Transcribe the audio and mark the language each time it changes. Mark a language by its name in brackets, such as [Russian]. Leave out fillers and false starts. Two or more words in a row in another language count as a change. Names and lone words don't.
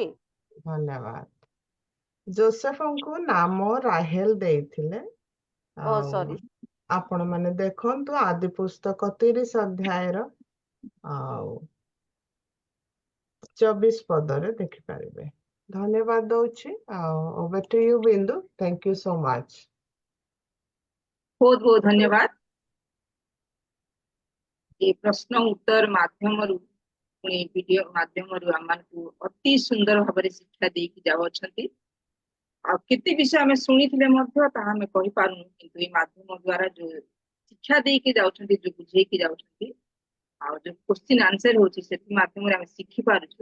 [Odia] ଧନ୍ୟବାଦ। ଯୋସେଫଙ୍କୁ ନାମ ରାହେଲ ଦେଇଥିଲେ। ଓ ସରି। ଆପଣ ମାନେ ଦେଖନ୍ତୁ ଆଦି ପୁସ୍ତକ 30 ଅଧ୍ୟାୟର 24 ପଦରେ ଦେଖିପାରିବେ। ଧନ୍ୟବାଦ ଦଉଛି। ଆଉ [English] over to you [Odia] ବିନ୍ଦୁ, [English] thank you so much। [Odia] ବହୁତ ବହୁତ ଧନ୍ୟବାଦ। ଏ ପ୍ରଶ୍ନ ଉତ୍ତର ମାଧ୍ୟମରୁ ପୁଣି ଭିଡିଓ ମାଧ୍ୟମରୁ ଆମମାନଙ୍କୁ ଅତି ସୁନ୍ଦର ଭାବରେ ଶିକ୍ଷା ଦେଇକି ଯାଉଅଛନ୍ତି। ଆଉ କେତେ ବିଷୟ ଆମେ ଶୁଣିଥିଲେ ମଧ୍ୟ ତାହା ଆମେ କହିପାରୁନୁ, କିନ୍ତୁ ଏଇ ମାଧ୍ୟମ ଦ୍ଵାରା ଯୋଉ ଶିକ୍ଷା ଦେଇକି ଯାଉଛନ୍ତି, ଯୋଉ ବୁଝେଇକି ଯାଉଛନ୍ତି, ଆଉ ଯୋଉ [English] question answer [Odia] ହଉଛି ସେଥି ମାଧ୍ୟମରେ ଆମେ ଶିଖି ପାରୁଛୁ।